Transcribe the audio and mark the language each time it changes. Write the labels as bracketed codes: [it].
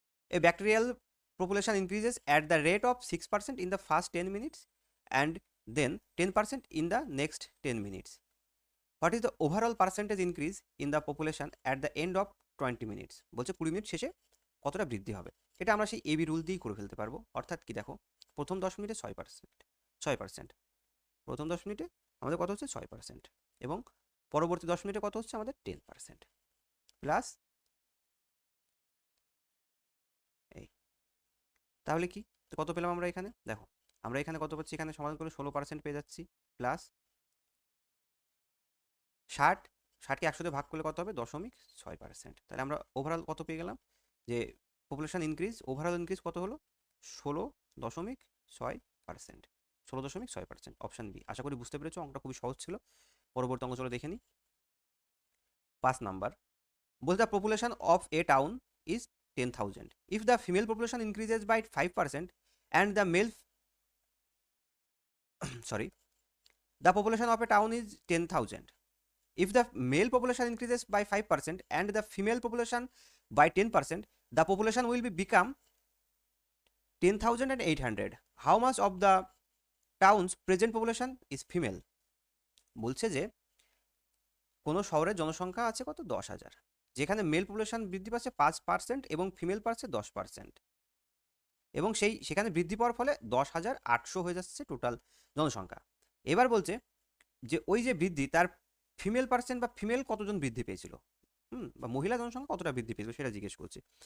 [en] A bacterial population increases at the rate of 6% in the first 10 minutes and then 10% in the next 10 minutes. What is the overall percentage increase in the population at the end of 20 minutes? [bn] বলছে 20 minute শেষে কতটা বৃদ্ধি হবে। এটা আমরা সেই AB rule দিয়েই করে ফেলতে পারবো। অর্থাৎ কি দেখো, প্রথম 10 মিনিটে 6%, প্রথম 10 মিনিটে আমাদের কত হচ্ছে? 6%, এবং পরবর্তী 10 মিনিটে কত হচ্ছে আমাদের? 10%, প্লাস এই। তাহলে কি, তো কত পেলাম আমরা এখানে? দেখো আমরা এখানে কত পাচ্ছি? এখানে সমাধান করে 16% পেয়ে যাচ্ছি, প্লাস 60কে 100 দিয়ে ভাগ করলে কত হবে? 0.6%। তাহলে আমরা ওভারঅল কত পেয়ে গেলাম? যে পপুলেশন ইনক্রিজ, ওভারঅল ইনক্রিজ কত হলো? 16.6%, 16.6%। Option B. আশা করি বুঝতে পেরেছো, অঙ্কটা খুবই সহজ ছিল। পরবর্তী অঙ্ক চলো দেখে নিই। [en] 5 number বলতে the population of a town is 10,000 if the female population increases by 5% and the male sorry, the population of a town is 10,000. If the male population increases by 5% and the female population by 10%, the population will become 10,800. How much of the town's present population is female? [bn] বলছে যে কোনো শহরের জনসংখ্যা আছে কত? 10,000, যেখানে mail population বৃদ্ধি পাচ্ছে 5% এবং ফিমেল পাচ্ছে 10%, এবং সেখানে বৃদ্ধি পাওয়ার ফলে 10,800 হয়ে যাচ্ছে টোটাল জনসংখ্যা। এবার বলছে যে ওই যে বৃদ্ধি, তার ফিমেল পার্সেন্ট বা ফিমেল কতজন বৃদ্ধি পেয়েছিল, বা মহিলা জনসংখ্যা কতটা বৃদ্ধি পেয়েছিল সেটা জিজ্ঞেস করছে।